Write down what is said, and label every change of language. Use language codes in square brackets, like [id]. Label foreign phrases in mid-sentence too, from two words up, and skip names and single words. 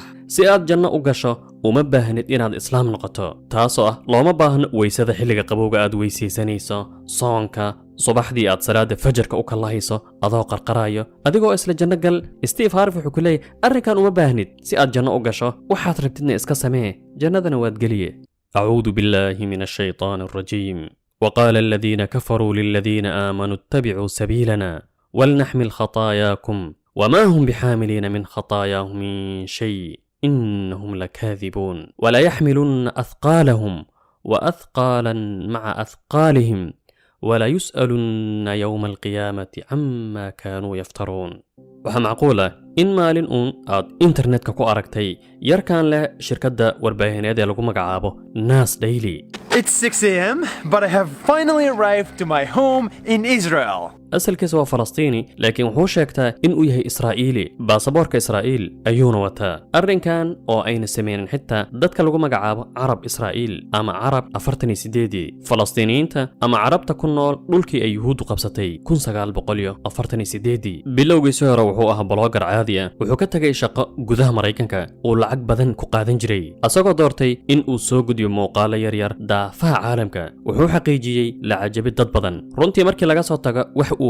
[so] si aad janno u gasho uma baahnid inaad islaam noqoto taasoo ah looma baahno weysada xilliga qabowga aad weysaysanayso soonka subaxdii aad salaada fajarka u kalahayso adoo qarqarayo adigoo isla janno gal. Steve Harvey wuxuu ku leeyahay arrinkan uma baahnid si aad janno u gasho waxaad rabtidna iska samee jannadana waad geliye. [ar] أعوذ بالله من الشيطان الرجيم. وقال الذين كفروا للذين آمنوا اتبعوا سبيلنا ولنحمل خطاياكم وما هم بحاملين من خطاياهم من شيء إنهم لكاذبون ولا يحملن أثقالهم وأثقالا مع أثقالهم ولا يسألن يوم القيامة عما كانوا يفترون. [so] waxaa macquul ah in maalin uun aad internetka ku aragtay yarkan leh shirkadda warbaahineed ee lagu magacaabo Nas Daily. [en] It's 6 a.m., but I have finally arrived to my home in Israel. [so] asalkiisa waa Falastiini laakiin wuxuu sheegtaa inuu yahay Israa'iili baasaboorka Israa'iil ayuuna wataa. arrinkan oo ayna sameeyeen xitaa dadka lagu magacaabo Carab Israa'iil ama Carab 48 Falastiiniyiinta ama Carabta ku nool dhulkii ay Yuhuuddu qabsatay 1948 bilowgiisa markii hore wuxuu ahaa blogger caadi ah wuxuu ka tagay shaqo gudaha Mareykanka oo lacag badan ku qaadan jiray asagoo doortay in uu soo gudbiyo muuqaalo yar daafaha caalamka wuxuu xaqiijiyay la cajabi dad badan runtii markii laga soo tago wax uu